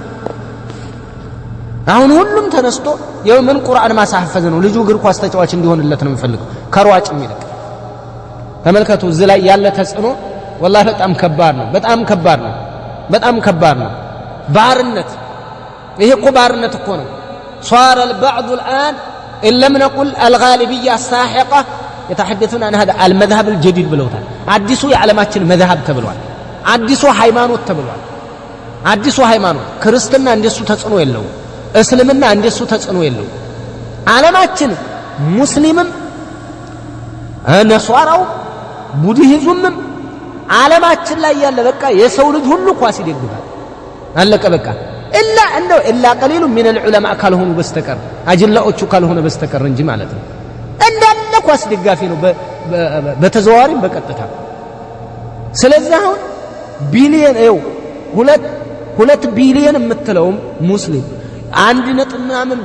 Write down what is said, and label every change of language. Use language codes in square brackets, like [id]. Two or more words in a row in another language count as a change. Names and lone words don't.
[am] አሁን ሁሉም ተነስቶ የምን ቁርአን ማሳሐፈዝ ነው ልጁ እግር ኳስ ተጫዋች እንዲሆንለት ነው የሚፈልገው ከሯጭ ይልቅ ተመልከቱ እዚህ ላይ ያለ ተጽዕኖ والله በጣም ከባድ ነው በጣም ከባድ ነው ባርነት ይሄ እኮ ባርነት እኮ ነው [ar] صار البعض الآن إن لم نقل الغالبية الساحقة يتحدثون عن هذا المذهب الجديد [am] ብለውታል አዲሱ የዓለማችን መذهب ተብሏል አዲሱ ሃይማኖት ተብሏል አዲሱ ሃይማኖት ክርስትና እንደሱ ተጽዕኖ የለው እስልምና እንደሱ ተጽዕኖ የለው ዓለማችን ሙስሊምም ነሷራው ቡድሂዝምም ዓለማችን ላይ ያለ በቃ የሰው ልጅ ሁሉ ኳስ ይደግፋል አለቀ በቃ [ar] إلا قليل من العلماء [am] ካልሆኑ በስተቀር አጅላዎቹ ካልሆነ በስተቀር እንጂ ማለት ነው እንዳለ ኳስ ደጋፊ ነው በተዘዋዋሪም በቀጥታ ስለዚህ አሁን ቢሊየን ነው 2 ቢሊየን የምትለው ሙስሊም 1.8